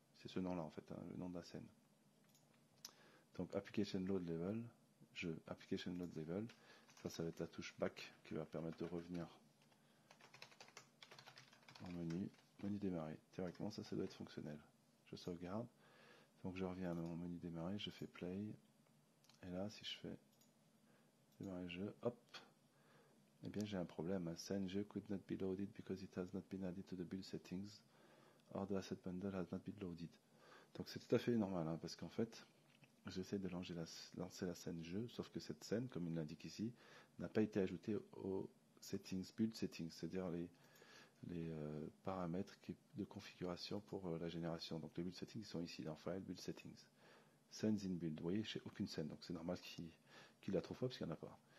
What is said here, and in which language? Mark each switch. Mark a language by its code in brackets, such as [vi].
[fr] C'est ce nom-là en fait, hein, le nom de la scène. Donc application load level, jeu, application load level, ça va être la touche back qui va permettre de revenir en menu démarrer. Théoriquement, ça doit être fonctionnel. Je sauvegarde, donc je reviens à mon menu démarrer, je fais play, et là, si je fais démarrer jeu, hop, eh bien j'ai un problème. [en] Scène jeu could not be loaded because it has not been added to the build settings or the asset bundle has not been loaded. [fr] Donc c'est tout à fait normal, hein, parce qu'en fait, j'essaie de lancer la scène jeu, sauf que cette scène, comme il l'indique ici, n'a pas été ajoutée aux settings, build settings, c'est-à-dire les paramètres de configuration pour la génération. Donc les build settings sont ici dans File, Build Settings. Scenes in Build, vous voyez, j'ai aucune scène, donc c'est normal qu'il la trouve pas parce qu'il n'y en a pas.